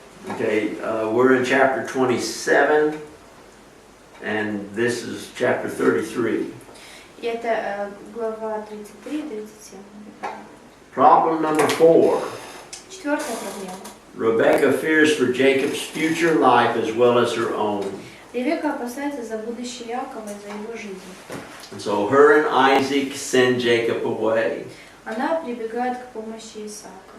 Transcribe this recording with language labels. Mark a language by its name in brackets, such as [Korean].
[English] Okay, we're in chapter 27, and this is chapter 33. [Russian] И это глава 33-37. [English] Problem number 4. [Russian] Четвертая проблема. [English] Rebecca fears for Jacob's future life as well as her own. [Russian] Ревекка опасается за будущее Якова и за его жизнь. [English] And so her and Isaac send Jacob away. [Russian] Она прибегает к помощи Исаака.